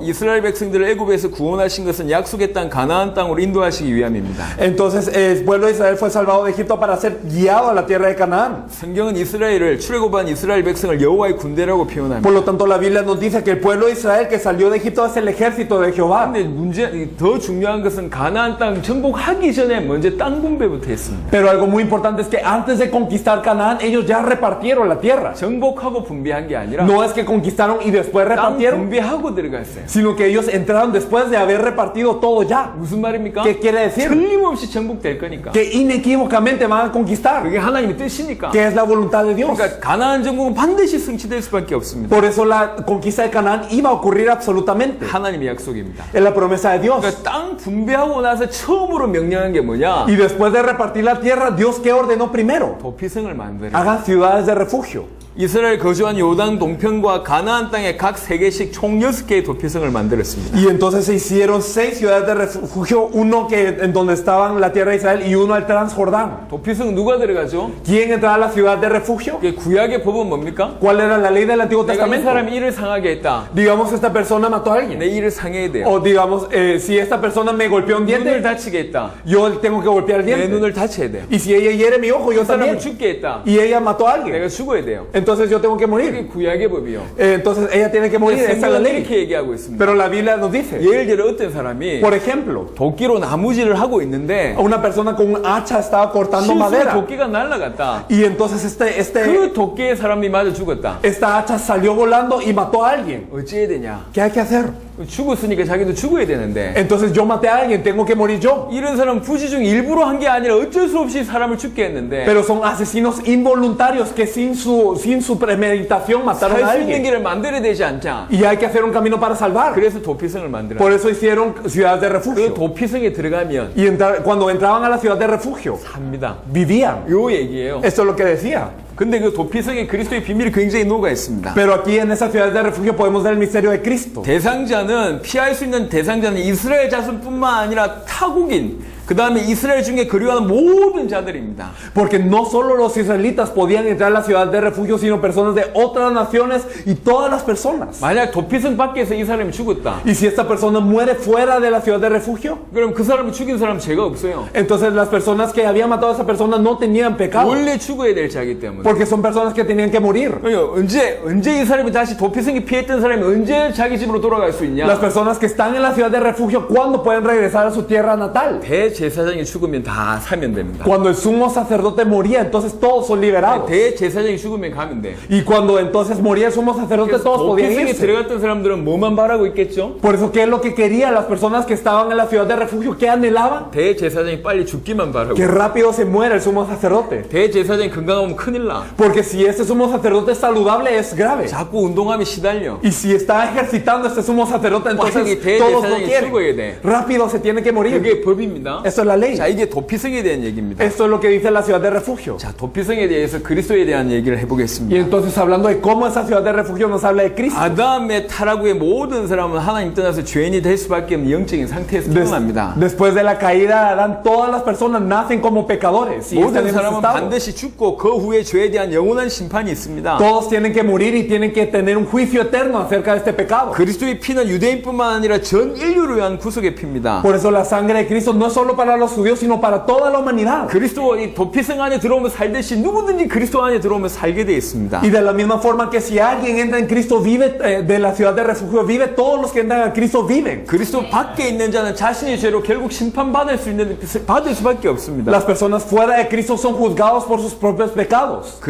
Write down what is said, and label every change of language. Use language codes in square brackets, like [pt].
[ko] 이스라엘 백성들을 애굽에서 구원하신 것은 약속의 땅 가나안 땅으로 인도하시기 위함입니다. [es] Entonces el pueblo de Israel fue salvado de Egipto para ser guiado a la tierra de Canaán. [ko] 성경은 이스라엘을 출애굽한 이스라엘 백성을 여호와의 군대라고 표현합니다. [es] Por lo tanto, la Biblia nos dice que el pueblo de Israel que salió de Egipto es el ejército de Jehová. [ko] 근데 더 중요한 것은 가나안 땅 정복하기 전에 먼저 땅 분배부터 했습니다. [es] Pero algo muy importante es que antes de conquistar Canaán, ellos ya repartieron la tierra. [ko] 정복하고 분배한 게 아니라 [es] No es que conquistaron y después [ko] 땅 [es] repartieron, [ko] 분배하고 들어갔어요. [es] sino que ellos entraron después de haber repartido todo ya. [ko] 무슨 말입니까? [es] ¿Qué quiere decir? [ko] 틀림없이 정복될 거니까. [es] Que inequívocamente van a conquistar, [ko] 그게 하나님의 뜻이니까. [es] que es la voluntad de Dios. [ko] 그러니까 가나안 정복은 반드시 성취될 수밖에 없습니다. [es] Por eso la conquista de Canaán iba a ocurrir absolutamente. [ko] 하나님의 약속입니다. [es] Es la promesa de Dios. [ko] 그러니까 땅 분배하고 나서 처음으로 명령한 게 뭐냐? [es] Y después de repartir la tierra, Dios, ¿qué ordenó primero? [ko] 도피성을 만들어. [es] Hagan ciudades de refugio. [ko] 이스라엘 거주한 요단 동편과 가나안 땅에 각 3개씩 총 6개의 도피성을 만들었습니다. [es] Y entonces se hicieron 6 ciudades de refugio, uno que en donde estaban la tierra de Israel y uno al Transjordán. [ko] 도피성 누가 들어가죠? [es] ¿Quién entraba a la ciudad de refugio? [ko] 이게 구약의 법은 뭡니까? [es] ¿Cuál era la ley del Antiguo [ko] 내가 이 [es] Testamento? [ko] 사람이 이를 상하게 했다. [es] Digamos esta persona mató a alguien. [ko] 내 이를 상해야 돼요. [es] O digamos, si esta persona me golpeó un [ko] 눈을 [es] diente, [ko] 다치게 했다. [es] yo tengo que golpear el [ko] 내 [es] diente. [ko] 눈을 다쳐야 돼요. [es] Y si ella hiere mi ojo, yo [ko] 이 사람을 [es] también. [ko] 죽게 했다. [es] Y ella mató a alguien. [ko] 내가 죽어야 돼요. [es] Entonces yo tengo que morir. [ko] 이게 구약의 법이요. [es] Entonces ella tiene que morir. Esa es la [ko] 성경은 [es] ley. [ko] 이렇게 얘기하고 있습니다. [es] Pero la Biblia nos dice, [ko] 예를 들어 어떤 사람이 [es] por ejemplo, [ko] 도끼로 나무질을 하고 있는데 [es] una persona con un hacha estaba cortando [ko] 실수로 [es] madera. [ko] 도끼가 날아갔다. [es] Y entonces [ko] 그 도끼에 사람이 맞아 죽었다. [es] esta hacha salió volando y mató a alguien. [ko] 어찌해야 되냐? [es] ¿Qué hay que hacer? [ko] 죽었으니까 자기도 죽어야 되는데 [es] Entonces yo maté a alguien, tengo que morir yo. [ko] 이런 사람은 부지중 일부러 한 게 아니라 어쩔 수 없이 사람을 죽게 했는데 [es] Pero son asesinos involuntarios que sin su premeditación mataron a [ko] 살 수 있는 [es] alguien. [ko] 길을 만들어야 되지 않냐. [es] Y hay que hacer un camino para salvar. [ko] 그래서 도피성을 만들어. [es] Por eso hicieron ciudades de [ko] 그 [es] refugio. [ko] 도피성에 들어가면 [es] Y cuando entraban a la ciudad de refugio, [ko] 삽니다. [es] vivían. [ko] 요 얘기예요. [es] Esto es lo que decía. [ko] 근데 그 도피성에 그리스도의 비밀이 굉장히 녹아 있습니다. [es] Pero aquí en esas ciudades de refugio podemos ver el misterio de Cristo. [ko] 대상자는 피할 수 있는 대상자는 이스라엘 자손뿐만 아니라 타국인 그 다음에 이스라엘 중에 그리워하는 모든 자들입니다. [es] Porque no solo los israelitas podían entrar a la ciudad de refugio, sino personas de otras naciones y todas las personas. [ko] 만약 도피성 밖에서 이 사람이 죽었다. [es] Y si esta persona muere fuera de la ciudad de refugio, [ko] 그럼 그 사람을 죽인 사람 죄가 없어요. [es] entonces las personas que habían matado a esa persona no tenían pecado. [ko] 원래 죽어야 될 자기 때문에. [es] Porque son personas que tenían que morir. [ko] 언제 이 사람이 다시 도피성에 피했던 사람이 언제 자기 집으로 돌아갈 수 있냐? [es] Las personas que están en la ciudad de refugio, ¿cuándo pueden regresar a su tierra natal? [ko] 대제사장이 죽으면 다 사면 됩니다. [es] Cuando el sumo sacerdote moría, entonces todos son liberados. [ko] 대제사장이 죽으면 가면 돼. [es] Y cuando entonces moría el sumo sacerdote, todos podían [ko] 도피성에 [es] irse. [ko] 들어갔던 사람들은 뭐만 바라고 있겠죠? [es] Por eso, ¿qué es lo que querían las personas que estaban en la ciudad de refugio? ¿Qué anhelaban? [ko] 대제사장이 빨리 죽기만 바라고. [es] Que rápido se muera el sumo sacerdote. [ko] 대제사장이 건강하면 큰일 나. [es] Porque si este sumo sacerdote es saludable, es grave. [ko] 자꾸 운동하면 시달려. [es] Y si está ejercitando este sumo sacerdote, [ko] 빨리 [es] entonces [ko] 대제사장이 [es] todos lo quieren. [ko] 죽어야 돼. [es] Rápido se tiene que morir. [ko] 그게 법입니다. [es] Esto es la ley. [ko] 자, 이게 도피성에 대한 얘기입니다. [es] Esto es lo que dice la ciudad de refugio. [ko] 자, 도피성에 대해서 그리스도에 대한 얘기를 [es] Y [ko] 해보겠습니다. [es] entonces, hablando de cómo esa ciudad de refugio nos habla de Cristo. [ko] 아담의 타락후에 모든 사람은 하나님 떠나서 죄인이 될 수밖에 없는 영적인 상태에서 태어납니다. [es] Después de la caída de Adán, todas las personas nacen como pecadores. Y están [ko] 모든 [es] en ese [ko] 사람은 [es] estado. [ko] 반드시 죽고 그 후에 죄에 대한 영원한 심판이 있습니다. [es] Todos tienen que morir y tienen que tener un juicio eterno acerca de este pecado. [ko] 그리스도의 피는 유대인뿐만 아니라 전 인류를 위한 구속의 피입니다. [es] Por eso la sangre de Cristo no es solo para los judíos, sino para toda la humanidad. [ko] 그리스도 이 도피성 안에 들어오면 살듯이 누구든지 그리스도 안에 들어오면 살게 되어 있습니다. [es] Y de la misma forma que si alguien entra en Cristo, vive de la ciudad de refugio, vive, todos los que entran a Cristo viven. [ko] 그리스도 밖에 있는 자는 자신의 죄로 결국 심판받을 수밖에 없습니다. [es] Las personas fuera de Cristo son juzgados por sus propios pecados.